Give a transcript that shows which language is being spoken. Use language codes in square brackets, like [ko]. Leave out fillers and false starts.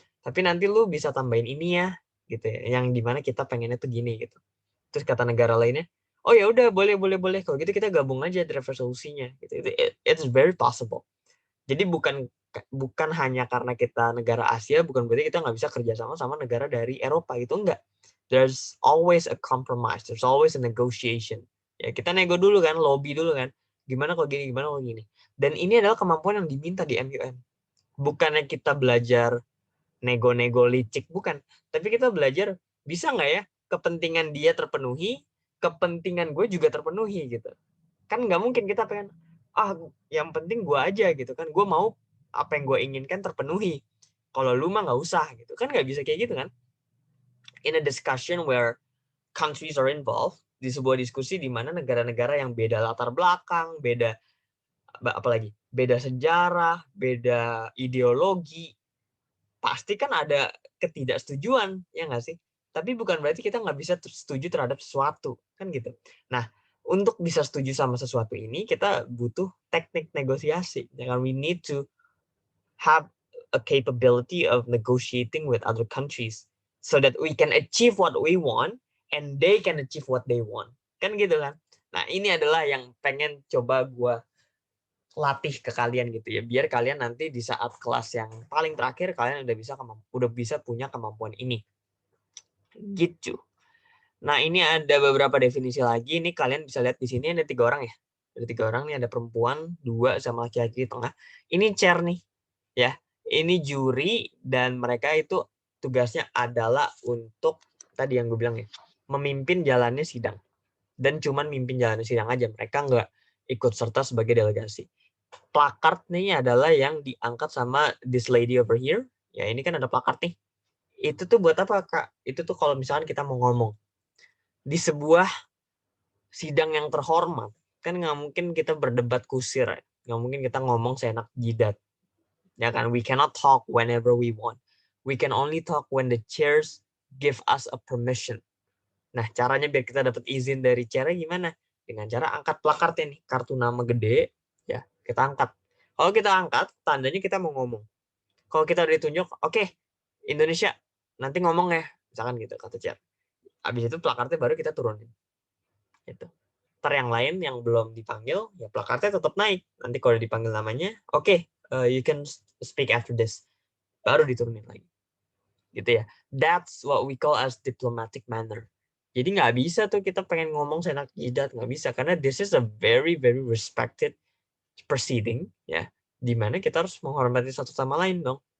[id] Tapi nanti lu bisa tambahin ini ya gitu ya. Yang dimana kita pengennya tuh gini gitu. Terus kata negara lainnya, oh ya udah boleh. Kalau gitu kita gabung aja draft resolusinya gitu. [en] It's very possible. [id] Jadi bukan hanya karena kita negara Asia, bukan berarti kita nggak bisa kerjasama sama negara dari Eropa gitu, enggak. [en] There's always a compromise, there's always a negotiation. [id] Ya kita nego dulu kan, lobby dulu kan. Gimana kalau gini, gimana kalau gini. Dan ini adalah kemampuan yang diminta di MUN. Bukannya kita belajar nego-nego licik, bukan. Tapi kita belajar, bisa nggak ya kepentingan dia terpenuhi, kepentingan gue juga terpenuhi gitu. Kan nggak mungkin kita pengen, yang penting gue aja gitu kan, gue mau apa yang gue inginkan terpenuhi, kalau lu mah nggak usah gitu kan, nggak bisa kayak gitu kan. [en] In a discussion where countries are involved, [id] di sebuah diskusi di mana negara-negara yang beda latar belakang, beda apalagi beda sejarah, beda ideologi, pasti kan ada ketidaksetujuan, ya nggak sih? Tapi bukan berarti kita nggak bisa setuju terhadap sesuatu, kan gitu. Nah, untuk bisa setuju sama sesuatu ini, kita butuh teknik negosiasi. [en] We need to have a capability of negotiating with other countries so that we can achieve what we want and they can achieve what they want. [id] Kan gitu kan? Nah, ini adalah yang pengen coba gue latih ke kalian gitu ya, biar kalian nanti di saat kelas yang paling terakhir kalian udah bisa punya kemampuan ini gitu. Nah, ini ada beberapa definisi lagi. Ini kalian bisa lihat di sini ada 3 orang ya, ada 3 orang nih, ada perempuan 2 sama laki-laki di tengah. Ini chair nih ya, ini juri, dan mereka itu tugasnya adalah untuk tadi yang gue bilang ya, memimpin jalannya sidang, dan cuman mimpin jalannya sidang aja, mereka nggak ikut serta sebagai delegasi. Plakard nih adalah yang diangkat sama [en] this lady over here. [id] Ya, ini kan ada plakard nih. Itu tuh buat apa, Kak? Itu tuh kalau misalkan kita mau ngomong di sebuah sidang yang terhormat, kan nggak mungkin kita berdebat kusir, ya. Nggak mungkin kita ngomong seenak jidat. Ya kan? [en] We cannot talk whenever we want. We can only talk when the chairs give us a permission. [id] Nah, caranya biar kita dapat izin dari chairnya gimana? Dengan cara angkat plakardnya nih, kartu nama gede, ya kita angkat. Kalau kita angkat, tandanya kita mau ngomong. Kalau kita udah ditunjuk, oke, Indonesia, nanti ngomong ya, misalkan gitu, kata chair. Habis itu plakardnya baru kita turunin. Gitu. Ntar yang lain yang belum dipanggil, ya plakardnya tetap naik. Nanti kalau dipanggil namanya, oke, [en] you can speak after this. [id] Baru diturunin lagi. Gitu ya. [en] That's what we call as diplomatic manner. [id] Jadi nggak bisa tuh kita pengen ngomong seenak jidat, nggak bisa. Karena [en] this is a very, very respected proceeding, [id] ya, di mana kita harus menghormati satu sama lain dong.